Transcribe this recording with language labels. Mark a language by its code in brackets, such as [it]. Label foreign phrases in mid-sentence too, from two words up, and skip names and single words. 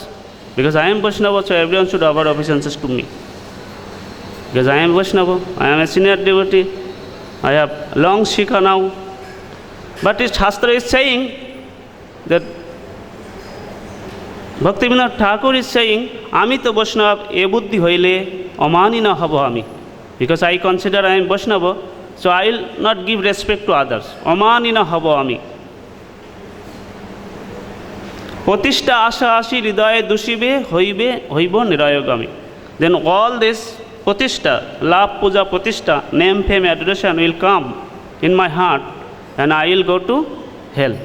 [en] Because I am Vaishnava, so everyone should offer obeisances to me. Because I am Vaishnava, I am a senior devotee, I have long Shikha now. But this Shastra is saying that Bhaktivinoda Thakur is saying, [bn] আমি তো বৈষ্ণব এ বুদ্ধি হইলে অমানী না হব আমি. [en] Because I consider I am Vaishnava, so I will not give respect to others. [bn] অমানী না হব আমি. প্রতিষ্ঠা আশা আসি হৃদয়ে দূষিবে হইব নিরয়গামী. [en] Then all this pratishtha, love, puja, pratishtha, name, fame, adoration will come in my heart and I will go to hell.